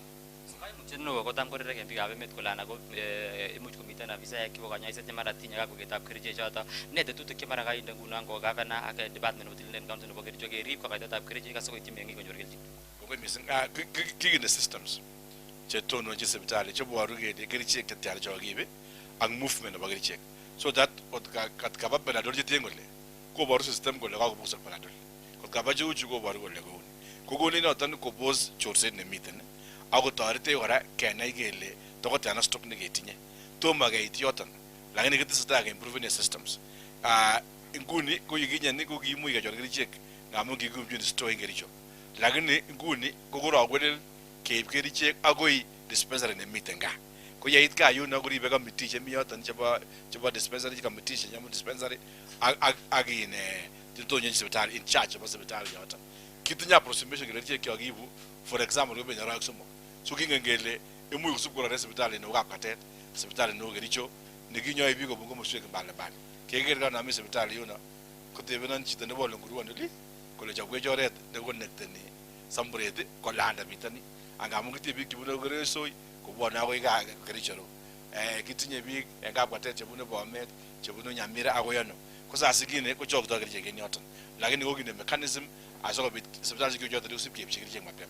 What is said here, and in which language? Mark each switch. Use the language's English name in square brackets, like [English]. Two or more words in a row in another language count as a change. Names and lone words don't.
[Kalenjin] Chenno kotam korek en biikab emet kole anan ko imuch komiten afisaek chebo kanyoiset chemara tinye kakuketab kerichek choto ne tetutik chemara kainde ngunon ko gavana ak department nebo tililindo county nebo Kericho kerib kokaitetab kerichek asikoityi meng'ik konyor kelchin. Kokoi mising kikinde systems chetononchi sipitali cheboru kele kerichek chetyana chokiibe ak movement nebo kerichek [English] so that [Kalenjin] kot kaba Panadol cheten kole koboru system kole kakobosok Panadol kot kaba cheuchu koboru kole kouni kokoni noton kobos chorset nemiten ako torete kora kenai kele tokotyana stock neketinye tomo keit yoton lakini kitesetai [English] ke-improve the systems [Kalenjin] nguni ko yikinye ko kiimuch kechor kerichek ngamun kikiyumchin store en Kericho lakini nguni kokorokwelel keib kerichek agoi dispensary nemiten gaa ko yeit gaa yuno koribe committee chemi yoton chebo dispensary committee chenyamu dispensary ak in titonye sipitali [English] in charge [Kalenjin] chebo sipitali yoton kitinye approximation kerichek kyokiibu [English] for example [Kalenjin] kobenye arawek somok so kingen kele imuch kusub korore sipitali neo Kapkatet sipitali neo Kericho nekinyoe biik kobun komoswek mbalimbali keker kanami sipitali yuno kotebenon chito nebo Lenguruan oli kole chobwech oret nekonekteni Samburet kolanda mitani angamun kitinye biik chebune Keresoi kobwone akoi gaa Kericho kitinye biik en Kapkatet chebune Bomet chebune Nyamira akoi ano ko saa sikine kochoktoi kerichek en yoton lakini kokinde mechanism asikobit sipitalishek choton kosib keibchi kerichek mapema.